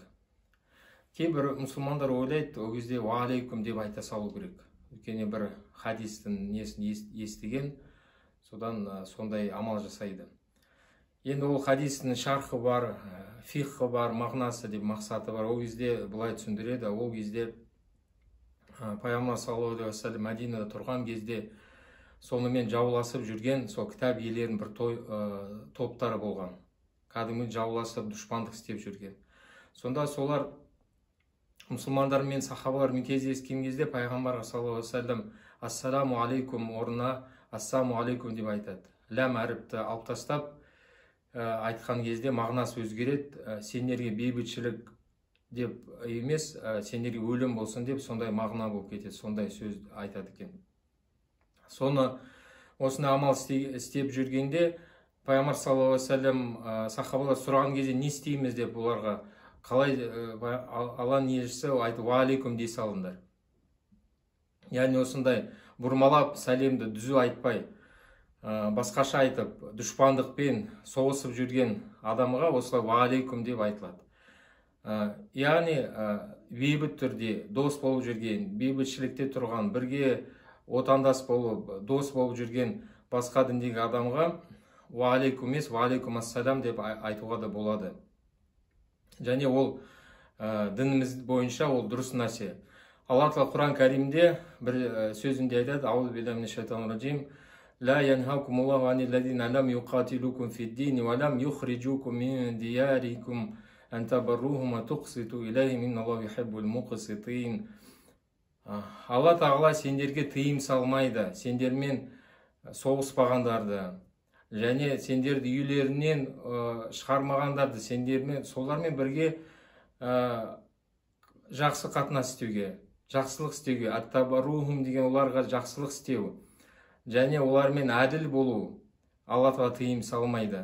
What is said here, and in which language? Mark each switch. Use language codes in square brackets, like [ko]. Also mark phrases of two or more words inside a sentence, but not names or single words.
[kk] Кейбір мұсылмандар ойлайды, ол кезде [ar] وعليكم [kk] деп айта салу керек. Өйткені бір хадистің несін естіген, содан сондай амал жасайды. Енді ол хадистің шархы бар, фихы бар, мағынасы деп мақсаты бар. Ол кезде бұлай түсіндіреді. Ол кезде Пайғамбар [ar] صلى الله عليه وسلم [kk] Мәдинада тұрған кезде сонымен жауласып жүрген сол кітап иелерінің бір топтары болған. Кәдімгі жауласып дұшпандық істеп жүрген. Сонда солар мұсылмандармен, сахабалармен кездескен кезде Пайғамбарға [ar] صلى الله عليه وسلم السلام عليكم [kk] орнына [ar] السلام عليكم [kk] деп айтады. Ләм әріпті алып тастап айтқан кезде мағынасы өзгереді. Сендерге бейбітшілік деп емес, сендерге өлім болсын деп сондай мағына болып кетеді, сондай сөз айтады екен. Соны осындай амал істеп жүргенде Пайғамбар [ar] صلى الله عليه وسلم [kk] сахабалар сұраған кезде не істейміз деп оларға қалай Алланың елшісі айтып [ar] وعليكم [kk] дей салыңдар. Яғни осындай бұрмалап сәлемді дүзу айтпай басқаша айтып дұшпандықпен соғысып жүрген адамға осылай [ar] وعليكم [kk] деп айтылады. Яғни бейбіт түрде дос болып жүрген, бейбітшілікте тұрған, бірге отандас болып, дос болып жүрген басқа діндегі адамға [ar] وعليكم [kk] емес, [ar] وعليكم السلام [kk] деп айтуға да болады. Және ол дініміз бойынша ол дұрыс нәрсе. Алла Тағала Құран Кәрімде бір сөзінде айтады: [ar] أعوذ بالله من الشيطان الرجيم. لا ينهاكم الله عن الذين لم يقاتلوكم في الدين ولم يخرجوكم من دياركم أن تبروهم وتقسطوا إليهم إن الله يحب المقسطين. [kk] Алла Тағала сендерге тыйым салмайды, сендермен соғыспағандарды және сендерді үйлерінен шығармағандарды, сендермен солармен бірге жақсы қатынас істеуге, жақсылық істеуге, ат-табаррухум деген оларға жақсылық істеу және олармен әділ болу Алла Тағала тыйым салмайды.